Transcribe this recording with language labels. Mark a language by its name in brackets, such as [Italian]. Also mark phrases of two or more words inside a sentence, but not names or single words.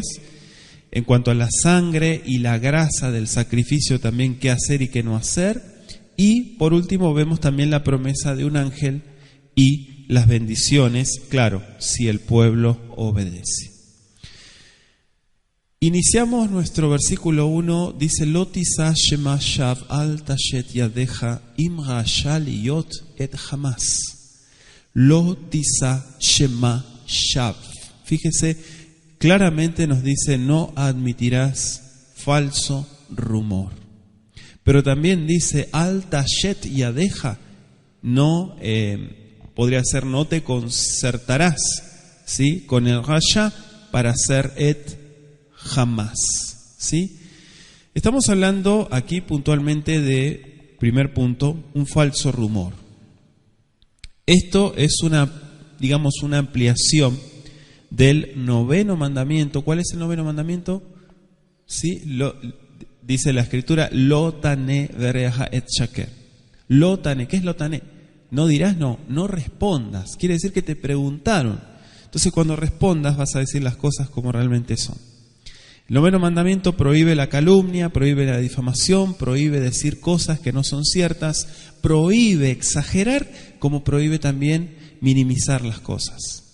[Spanish] En cuanto a la sangre y la grasa del sacrificio, también qué hacer y qué no hacer. Y por último vemos también la promesa de un ángel y las bendiciones, claro, si el pueblo obedece. Iniciamos nuestro versículo 1, dice: [Hebrew] לא תשא שמע שוא אל תשת ידך עם רשע להית עד חמס. לא תשא שמע שוא. [Spanish] Fíjese, claramente nos dice: no admitirás falso rumor. Pero también dice: [Hebrew] אל תשת ידך, [Spanish] no podría ser no te concertarás, ¿sí?, con el rasha para hacer [Hebrew] עד חמס, [Spanish] ¿sí? Estamos hablando aquí puntualmente de, primer punto, un falso rumor. Esto es una ampliación del 9º mandamiento. ¿Cuál es el 9º mandamiento? [Hebrew] ¿Sí? Dice la Escritura: לא תענה ברעך עד שקר. לא תענה, [Spanish] ¿qué es [Hebrew] לא תענה? [Spanish] No dirás, no respondas. Quiere decir que te preguntaron. Entonces cuando respondas vas a decir las cosas como realmente son. El 9º mandamiento prohíbe la calumnia, prohíbe la difamación, prohíbe decir cosas que no son ciertas, prohíbe exagerar, como prohíbe también minimizar las cosas.